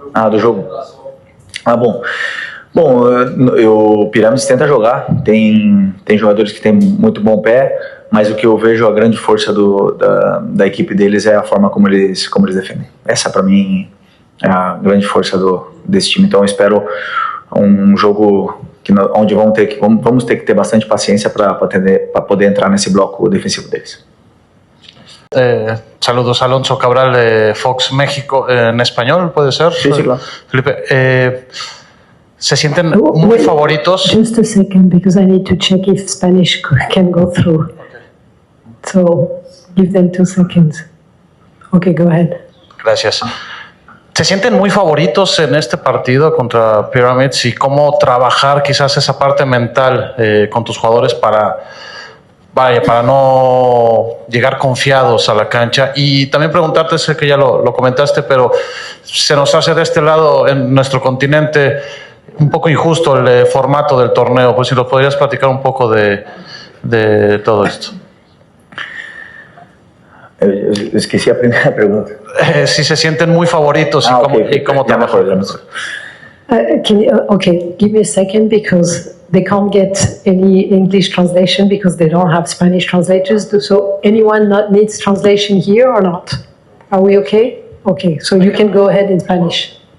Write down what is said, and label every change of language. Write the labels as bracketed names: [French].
[Portuguese] Do jogo. Bom, o Pirâmides tenta jogar, tem jogadores que têm muito bom pé, mas o que eu vejo a grande força da equipe deles é a forma como eles defendem. Essa, para mim, é a grande força desse time. Então eu espero um jogo onde vamos ter que ter bastante paciência para poder entrar nesse bloco defensivo deles. [Spanish] Saludos, Alonso Cabral de Fox México, en español, ¿puede ser? Sí, claro. Felipe, ¿se sienten muy favoritos? [English] Just a second, because I need to check if Spanish can go through. Okay. So, give them 2 seconds. Okay, go ahead. [Spanish] Gracias. ¿Se sienten muy favoritos en este partido contra Pyramids y cómo trabajar quizás esa parte mental con tus jugadores para no llegar confiados a la cancha? Y también preguntarte, sé que ya lo comentaste, pero se nos hace de este lado, en nuestro continente, un poco injusto el formato del torneo. Pues si nos podrías platicar un poco de de todo esto. [Portuguese] Eu esqueci a primeira pergunta. [Spanish] Si se sienten muy favoritos y cómo Ya mejor, ya trabajan. mejor. [English] Okay, give me a second because they can't get any English translation because they don't have Spanish translators. So anyone not needs translation here or not? Are we okay? Okay, so you can go ahead in Spanish.